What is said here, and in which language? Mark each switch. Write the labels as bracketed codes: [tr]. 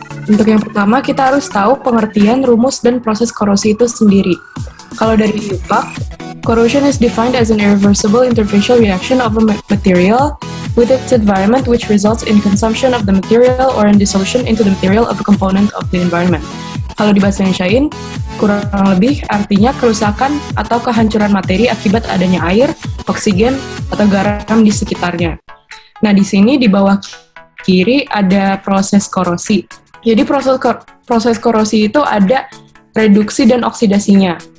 [id] Untuk yang pertama, kita harus tahu pengertian rumus dan proses korosi itu sendiri. Kalau dari IPA, [en] corrosion is defined as an irreversible interfacial reaction of a material with its environment which results in consumption of the material or in dissolution into the material of a component of the environment. [id] Kalau di bahasa Indonesiain, kurang lebih artinya kerusakan atau kehancuran materi akibat adanya air, oksigen atau garam di sekitarnya. Nah, di sini di bawah kiri ada proses korosi. Jadi proses korosi itu ada reduksi dan oksidasinya.